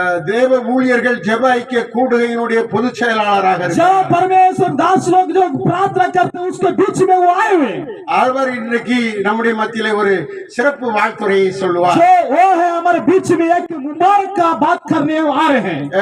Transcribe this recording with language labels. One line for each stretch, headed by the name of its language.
Tamil: தேவ ஊழியர்கள் ஜெப ஐக்கிய கூடுகையினுடைய பொதுச் செயலாளராக
Hindi: जब
Tamil: இருக்கிறார்.
Hindi: परमेश्वर दास लोग जो प्रार्थना करते हैं उसके बीच में वो आए हुए।
Tamil: அவர் இன்றைக்கு நம்முடைய மத்தியிலே ஒரு சிறப்பு வாழ்த்துறையை சொல்லுவார்.
Hindi: जो वो है हमारे बीच में एक मुबारक का बात करने आ रहे हैं.